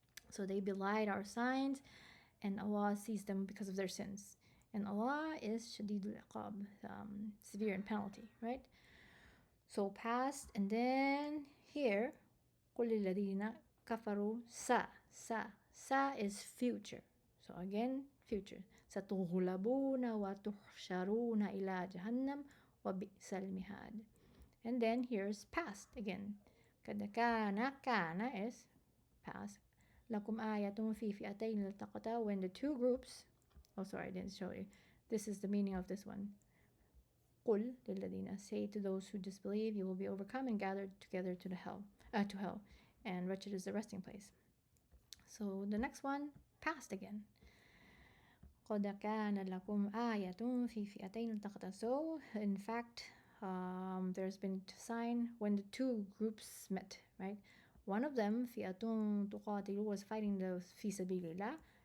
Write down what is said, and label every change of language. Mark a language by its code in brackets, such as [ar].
[en] So they belied our signs, and Allah sees them because of their sins. And Allah is shadidul iqab, severe in penalty, right? So past, and then here, [ar] قل للذين كفروا [en] sa is future. So again, future. [ar] ستغلبون وتحشرون إلى جهنم وبئس المهاد. [en] And then here's past again. [ar] قد كان [en] is past. [ar] لكم آية في فئتين التقتا. [en] When the two groups, oh sorry, I didn't show you. This is the meaning of this one. [ar] قل للذين, [en] say to those who disbelieve, you will be overcome and gathered together to hell, and wretched is the resting place. So the next one, past again. [ar] قد كان لكم آية في فئتين التقتا. [en] So in fact, there's been a sign when the two groups met, right? One of them, [ar] فئة تقاتل, [en] was fighting the [ar] في سبيل الله.